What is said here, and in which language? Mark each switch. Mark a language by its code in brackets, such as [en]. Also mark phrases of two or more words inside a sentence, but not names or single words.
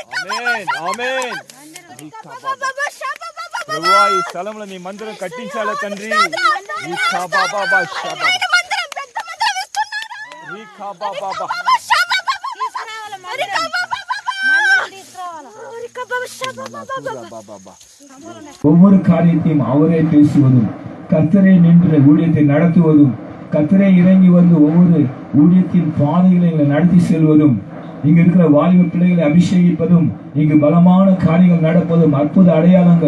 [te] ఆమేన్ ప్రభువా ఈ స్థలంలో నీ మందిరం కట్టించాలా తండ్రి [ta] ஒவ்வொரு காரியத்தையும் அவரே பேசுவதும் கர்த்தரே நின்று ஊழியத்தை நடத்துவதும் கர்த்தரே இறங்கி வந்து ஒவ்வொரு ஊழியத்தின் பாதைகளை எங்களை நடத்தி செல்வதும் இங்க இருக்கிற வாலிப பிள்ளைகளை அபிஷேகிப்பதும் இங்கு பலமான காரியங்கள் நடப்பதும் அற்புத அடையாளங்கள்.